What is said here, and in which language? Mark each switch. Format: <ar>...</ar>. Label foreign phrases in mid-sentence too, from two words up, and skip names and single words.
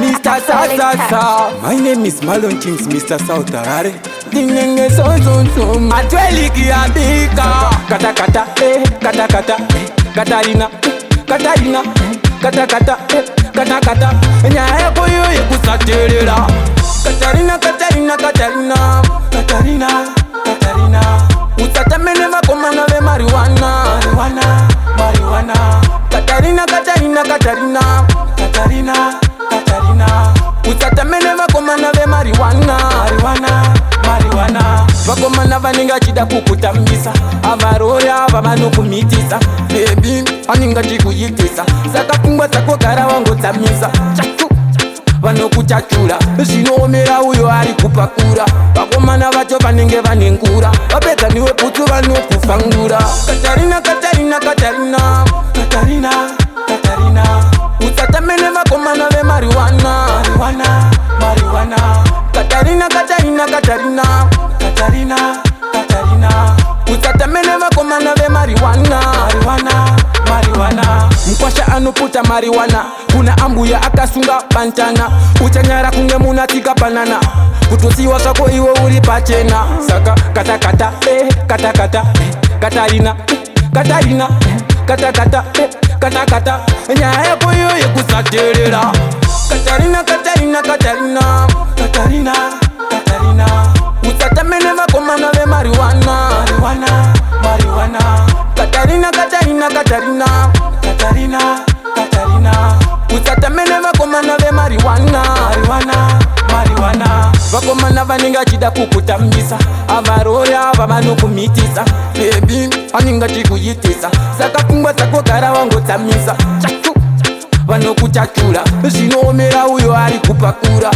<en>My name is Marlon Kings, Mr. South Harare.</en> <sn>Dinenge so Atweliki abika. Kata kata, kata kata, Katarina, Katarina, kata kata, kata kata. Nyae koyo yekusaterera. Katarina, Katarina, Katarina, Katarina, Katarina. Utatamene makomana ve marijuana, marijuana, marijuana. Katarina, Katarina, Katarina, Katarina, Katarina. Utatamene vakomana ve marijuana, marijuana, marijuana. Vakomana vaninga chida kukutambisa, avaroya vavanokumitisa. Baby, aninga chikuyitisa, saka pfungwa dzako gara wangotsamisa. Vanokuchachura, zvinoomera uyo ari kupakura. Vakomana vacho vanenge vanengura, vapedza niwe putsu vanokufangura. Katarina, Katarina, Katarina, Katarina, Katarina. Utsatamene vakomana ve marijuana, marijuana, marijuana. Katarina, Katarina, Katarina, Katarina, Katarina. Utsatamene vakomana ve marijuana, marijuana, marijuana. Mkwasha anoputa marijuana, kuna ambuya akasunga pantana. Uchanyara kunge munatika banana, kutosiwa zvako iwe uri pachena. Saka kata kata, kata kata, Katarina, Katarina, kata kata, kata kata. Nyaya yako iyo yekusaterera. Katarina, Katarina, Katarina, Katarina, Katarina. Utsatamene vakomana ve marijuana, marijuana, marijuana. Katarina, Katarina, Katarina, Katarina, Katarina. Utsatamene vakomana ve marijuana, marijuana, marijuana. Vakomana vaninga chida kukutambisa, avaroya vavanokumitisa. Baby, aninga chikuyitisa, saka pfungwa dzako gara wangotsamisa. Vanokuchachura, zvinoomera uyo ari kupakura.</sn>